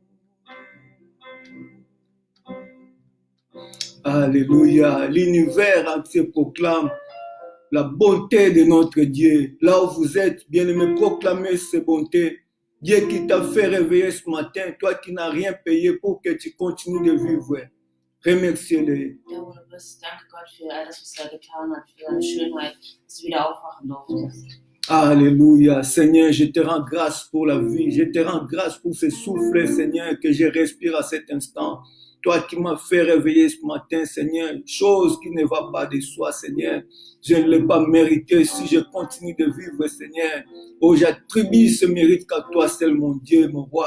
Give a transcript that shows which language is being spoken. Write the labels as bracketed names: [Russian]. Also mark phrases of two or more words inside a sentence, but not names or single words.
[French] Alléluia, l'univers entier proclame la bonté de notre Dieu. Là où vous êtes, bien-aimés, proclamez ces bontés. Dieu qui t'a fait réveiller ce matin, toi qui n'as rien payé pour que tu continues de vivre. Remerciez-le. [German] Da, wo du bist, danke Gott für alles, was er getan hat, für deine Schönheit, dass du wieder aufwachen durftest. [French] Alléluia. Seigneur, je te rends grâce pour la vie. Je te rends grâce pour ce souffle, Seigneur, que je respire à cet instant. Toi qui m'as fait réveiller ce matin, Seigneur, chose qui ne va pas de soi, Seigneur. Je ne l'ai pas mérité. Si je continue de vivre, Seigneur, oh, j'attribue ce mérite qu'à toi seul, mon Dieu, mon roi.